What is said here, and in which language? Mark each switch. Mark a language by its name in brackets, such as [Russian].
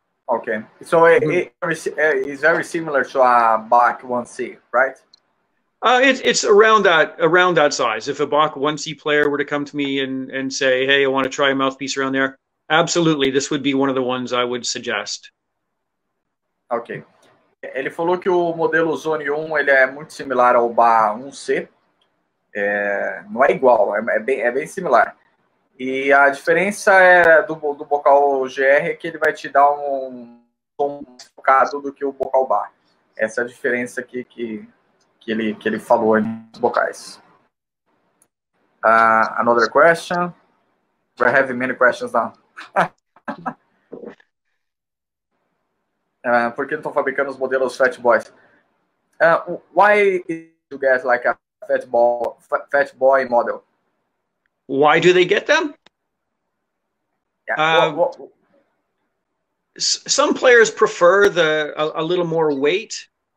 [English] Okay, so it's very similar to a Bach 1C, right? It's around that size. If a Bach 1C player were to come to me and say, hey, I want to try a mouthpiece around there, absolutely, this would be one of the ones I would suggest. Ok. [Portuguese] Ele falou que o modelo Zone 1 ele é muito similar ao Bach 1C. Não é igual, é bem similar. E a diferença do bocal GR é que ele vai te dar um tom mais focado do que o bocal Bach. Essa é a diferença aqui que ele falou nos bocais. [English] Another question. We're having many questions now. [Portuguese] Por que não estão fabricando os modelos Fat Boys? [English] Why you get like a Fat Boy model? Why do they get them? Yeah. Some players prefer a little more weight.